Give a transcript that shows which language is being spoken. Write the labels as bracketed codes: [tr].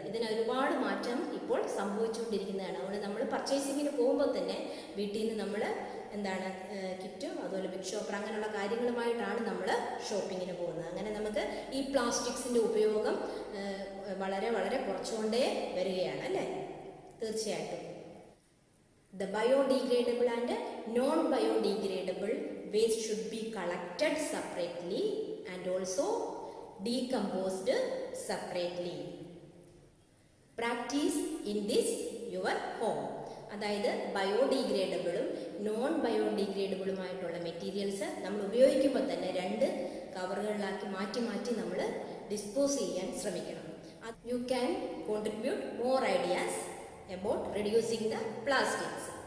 [ml] ഇതിന് ഒരുപാട് മാറ്റം ഇപ്പോൾ സംഭവിച്ചുകൊണ്ടിരിക്കുന്നതാണ്. അതുകൊണ്ട് നമ്മൾ പർച്ചേസിങ്ങിന് പോകുമ്പോൾ തന്നെ വീട്ടിൽ നിന്ന് നമ്മൾ എന്താണ് കിറ്റും അതുപോലെ ബിഗ് ഷോപ്പർ അങ്ങനെയുള്ള കാര്യങ്ങളുമായിട്ടാണ് നമ്മൾ ഷോപ്പിങ്ങിന് പോകുന്നത്. അങ്ങനെ നമുക്ക് ഈ പ്ലാസ്റ്റിക്സിൻ്റെ ഉപയോഗം വളരെ വളരെ കുറച്ചുകൊണ്ടേ വരികയാണ് അല്ലേ. തീർച്ചയായിട്ടും [en] the biodegradable and non-biodegradable waste should be collected separately and also decomposed separately. Practice in this your home. [ml] അതായത് ബയോഡിഗ്രേഡബിളും നോൺ ബയോഡിഗ്രേഡബിളുമായിട്ടുള്ള മെറ്റീരിയൽസ് നമ്മൾ ഉപയോഗിക്കുമ്പോൾ തന്നെ 2 കവറുകളിലാക്കി മാറ്റി മാറ്റി നമ്മൾ ഡിസ്പോസ് ചെയ്യാൻ ശ്രമിക്കണം. [en] You can contribute more ideas about reducing the plastics.